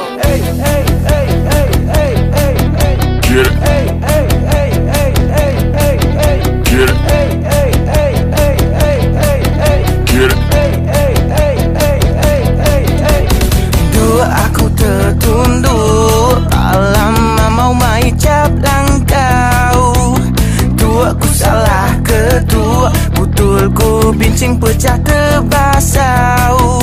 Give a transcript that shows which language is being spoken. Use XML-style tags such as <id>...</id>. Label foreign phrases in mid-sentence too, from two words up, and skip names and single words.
<en>Hey hey hey hey hey hey hey. Get it. Hey hey hey hey hey hey hey. Get it. Hey hey hey hey hey hey hey. Get it. Hey hey hey hey</en> <iba>hey hey hey. Dua aku tertunduk lama mau mai cap langkau. Dua ku salah kedua betul ku bincang pecah terbasau.</iba>